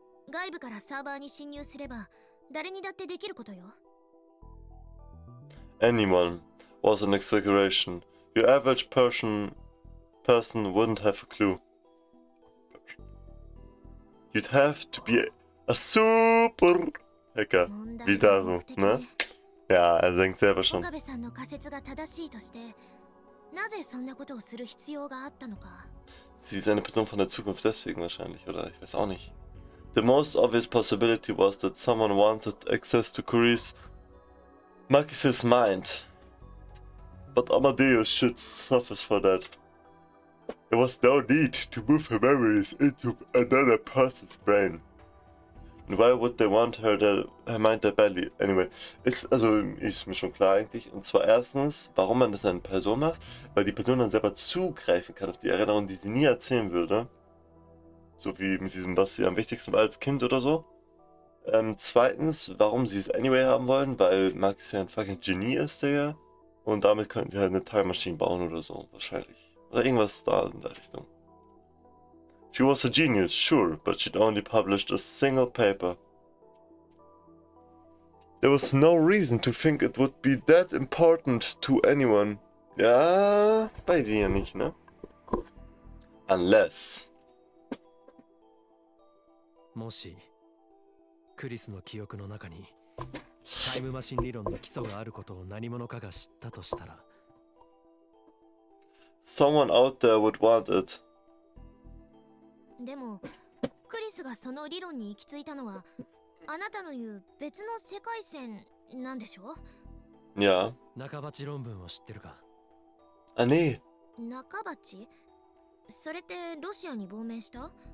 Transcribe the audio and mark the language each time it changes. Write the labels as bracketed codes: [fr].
[ja] 外部からサーバーに侵入すれば誰にだってできることよ。 [en] Anyone was an exaggeration. Your average person wouldn't have a clue. You'd have to be a super hacker. [de] Wie Daru, ne? Ja, er denkt selber schon. [ja] 岡部さんの仮説が正しいとして、なぜそんなことをする必要があったのか。 [de] Sie ist eine Person von der Zukunft deswegen wahrscheinlich, oder? Ich weiß auch nicht. [en] The most obvious possibility was that someone wanted access to Maki's mind. But Amadeus should suffer for that. There was no need to move her memories into another person's brain. And why would they want her mind that badly? [de] Anyway, ist mir schon klar eigentlich. Und zwar erstens, warum man das an eine Person macht, weil die Person dann selber zugreifen kann auf die Erinnerung, die sie nie erzählen würde. So wie mit diesem, was sie am wichtigsten war als Kind oder so. Zweitens, warum sie es anyway haben wollen, weil Max ja ein fucking Genie ist, der. Und damit könnten wir halt eine Time Machine bauen oder so, wahrscheinlich. Oder irgendwas da in der Richtung. [en] She was a genius, sure, but she'd only published a single paper. There was no reason to think it would be that important to anyone. [de] Ja, weiß ich ja nicht, ne? Unless. [ja] もしクリスの記憶の中にタイムマシン理論の基礎があることを何者かが知ったとしたら [en] Someone out there would want it. [ja] でもクリスがその理論に行き着いたのはあなたの言う別の世界線なんでしょ？ [de] Ja. [ja] 中鉢論文を知ってるか？ [de] Ah, nee. [ja] 中鉢？それってロシアに亡命した？